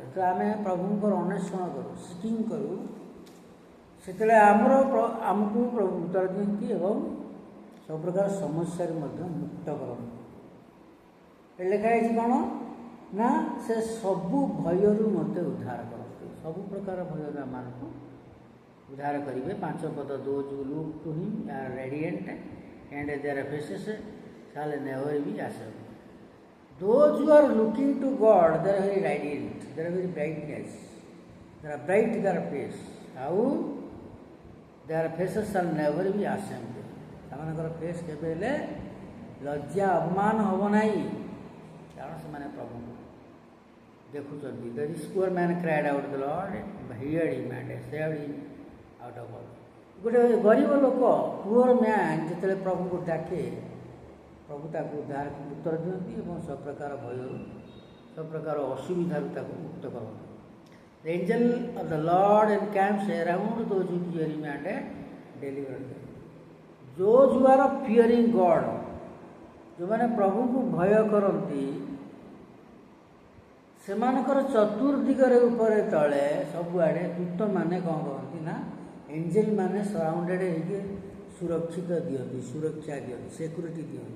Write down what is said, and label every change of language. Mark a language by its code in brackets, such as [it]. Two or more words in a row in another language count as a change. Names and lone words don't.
[or] ତ ଆମେ ପ୍ରଭୁଙ୍କର ଅନ୍ୱେଷଣ କରୁ, ସିକିଂ କରୁ, ସେତେବେଳେ ଆମକୁ ପ୍ରଭୁ ଉତ୍ତର ଦିଅନ୍ତି ଏବଂ ସବୁପ୍ରକାର ସମସ୍ୟାରୁ ମଧ୍ୟ ମୁକ୍ତ କରନ୍ତି। ଲେଖା ହେଇଛି କ'ଣ ନା ସେ ସବୁ ଭୟରୁ ମୋତେ ଉଦ୍ଧାର କରନ୍ତି। ସବୁ ପ୍ରକାର ଭୟରୁ ଆମମାନଙ୍କୁ ଉଦ୍ଧାର କରିବେ। [en] 5 ପଦ those who look to him are radiant and their faces shall never be ashamed। Those who are looking to God, they are very radiant, they are very brightness, they are bright their face, ଆଉ their faces shall never be ashamed। [or] ସେମାନଙ୍କର ଫେସ୍ କେବେ ହେଲେ ଲଜ୍ଜା ଅପମାନ ହେବ ନାହିଁ, କାରଣ ସେମାନେ ପ୍ରଭୁଙ୍କୁ ଦେଖୁଛନ୍ତି। [en] The rich poor man cried out, the Lord heard him and saved him out of all। [or] ଗୋଟେ ଗରିବ ଲୋକ [en] poor man [or] ଯେତେବେଳେ ପ୍ରଭୁଙ୍କୁ ଡାକେ, ପ୍ରଭୁ ତାକୁ ଉତ୍ତର ଦିଅନ୍ତି ଏବଂ ସବୁପ୍ରକାର ଭୟରୁ ସବୁପ୍ରକାର ଅସୁବିଧାରୁ ତାକୁ ମୁକ୍ତ କରନ୍ତି। [en] The angel of the Lord encamps around those who fear him and deliver them। those who are fearing God, [or] ଯେଉଁମାନେ ପ୍ରଭୁଙ୍କୁ ଭୟ କରନ୍ତି, ସେମାନଙ୍କର ଚତୁର୍ଦିଗରେ ଉପରେ ତଳେ ସବୁଆଡ଼େ ଦୂତମାନେ କ'ଣ କରନ୍ତି ନା ଏଞ୍ଜେଲ ମାନେ ସରାଉଣ୍ଡେଡ଼ ହେଇକି ସୁରକ୍ଷା ଦିଅନ୍ତି, ସିକ୍ୟୁରିଟି ଦିଅନ୍ତି।